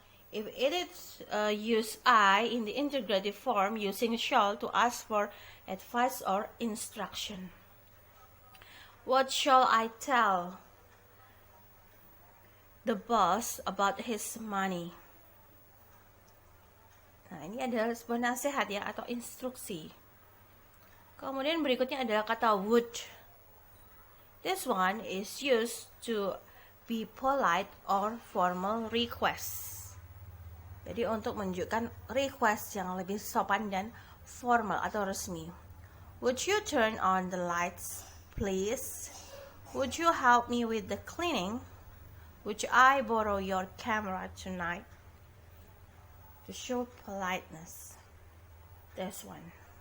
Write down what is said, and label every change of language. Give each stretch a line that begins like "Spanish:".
English: If it is use I in the interrogative form, using shall to ask for advice or instruction. What shall I tell the boss about his money?
Indonesian: Nah, ini adalah sebuah nasihat ya atau instruksi. Kemudian berikutnya adalah kata would.
English: This one is used to be polite or formal request.
Indonesian: Jadi untuk menunjukkan request yang lebih sopan dan formal atau resmi.
English: Would you turn on the lights, please? Would you help me with the cleaning? Would I borrow your camera tonight? To show politeness. This one.